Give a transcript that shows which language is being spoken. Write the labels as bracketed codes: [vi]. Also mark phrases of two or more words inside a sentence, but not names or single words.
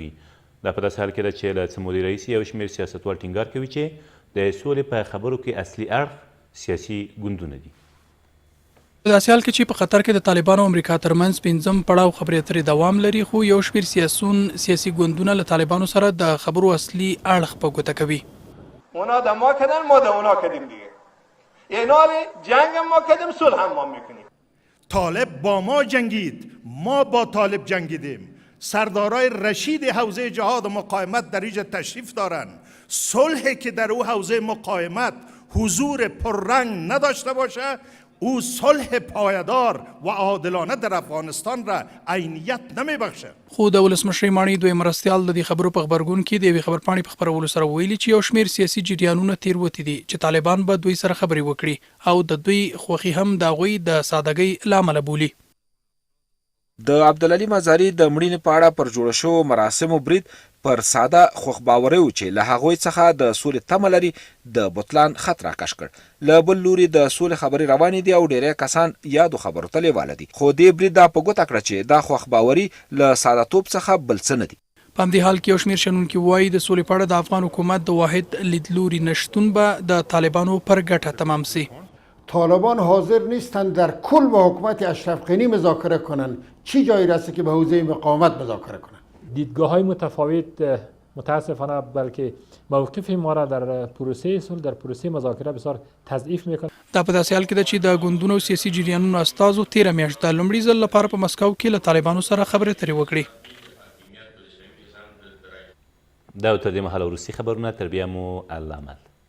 [ps] دا په داسې حال کې ده چې له څه مودې راهیسې یو شمېر سیاستوال ټینګار کوي چې د سولې په خبرو کې اصلي اړخ سیاسي ګوندونه دي. په داسې حال کې چې په قطر کې د طالبانو او امریکا ترمنځ 5م پړاو خبرې اترې دوام لري، خو یو شمېر سیاسي ګوندونه له طالبانو سره د خبرو اصلي اړخ په ګوته کوي. [fa] اونا د ما کردن ما د اونا کردیم دیگه. اعلان جنگ هم ما کردیم صلح هم ما میکنیم. طالب با ما جنگید، ما با طالب جنگیدیم. سردارای رشید حوزه جهاد و مقاومت در اینجا تشریف دارن. صلحی که در او حوزه مقاومت حضور پررنگ نداشته باشه او صلح پایدار و عادلانه در افغانستان را عینیت نمیبخشه. [ps] خو د ولسمشر ماڼۍ دوی مرستیال د دې خبرو په خبرګون کې د یوې خبرپاڼې په خپرولو سره ویلي چې یو شمېر سیاسي جریانونه تېروتي دي چې طالبان به دوی سره خبرې وکړي او د دوی خوښي هم د هغوی د سادګۍ له امله بولي. د عبدالعلي مزاري د مړینې په اړه پر جوړه شوو مراسمو برید پر ساده خوښباورۍ و چې له هغوی څخه د سولې تمه لري د بطلان خط راکش کړ. له بل لوري د سولې خبرې روانې دي او ډیری کسان یادو خبرو ته لیواله دي، خو دې برید دا په ګوته کړه چې دا خوښباوري له سادهتوب څخه بل څه نه دي. په همدې حال کې یو شمېر شنونکي وایي د سولې په اړه د افغان حکومت د واحد لیدلوري نشتون به د طالبانو پر ګټه تمام سي. [fa] طالبان حاضر نیستند در کل با حکومت اشرف غنی مذاکره کنند، چی جایی رسه که به حوزه مقاومت مذاکره کنند. دیدگاه‌های متفاوت متاسفانه بلکه موقف ما را در پروسه صلح در پروسه مذاکره بسیار تضعیف میکنه. [ps] دا په داسې حال کې ده چې د ګوندونو او سیاسي جریانونو استازو تېره میاشت د لومړي ځل لپاره په مسکو کې له طالبانو سره خبرې اترې وکړې. دا تر دې مهاله وروستي خبرونه، تر بیا مو الله مل.